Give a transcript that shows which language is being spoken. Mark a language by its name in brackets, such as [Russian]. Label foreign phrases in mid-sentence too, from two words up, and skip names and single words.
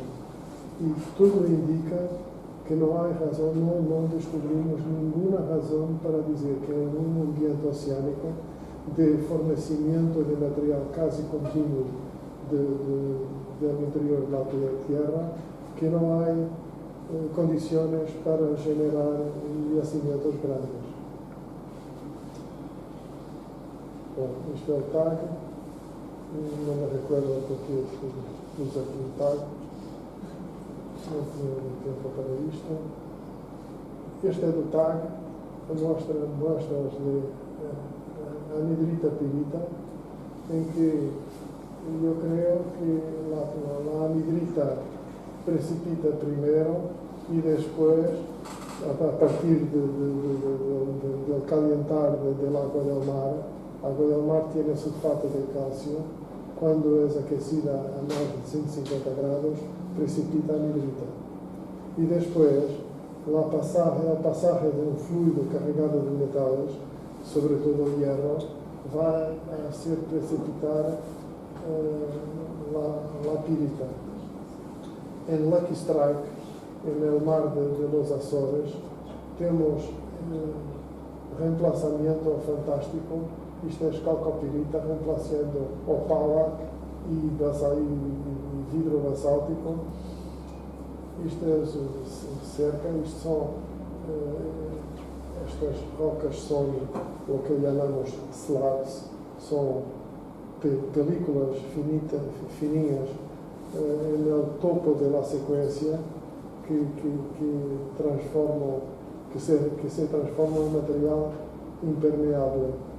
[Spanish] Y todo indica que no hay razón, no descubrimos ninguna razón para decir que en un ambiente oceánico de fornecimiento de material casi continuo del interior de la Tierra, [Portuguese] que não há [Spanish] condiciones para generar yacimientos grandes. [Portuguese] Bom, isto é o TAG, não me recuerdo porque pus aqui o TAG, não tinha tempo para isto. Este é do TAG, mostra de anhidrita pirita, em que eu creio que [Spanish] la anhidrita precipita primero y después, a partir del calentar del agua del mar tiene sulfato de calcio. Cuando es aquecida a más de 150 grados, precipita anhidrita. Y después, el pasaje de un fluido cargado de metales, sobre todo hierro, va a hacer precipitar la pirita. En Lucky Strike, en el mar de los Azores, tenemos reemplazamiento fantástico. [Portuguese] Isto é calcopirita reemplazando opala e vidro basáltico. Isto é cerca, isto são estas rocas são o que chamamos slabs, são películas fininhas no topo da sequência que se transformam em material impermeável.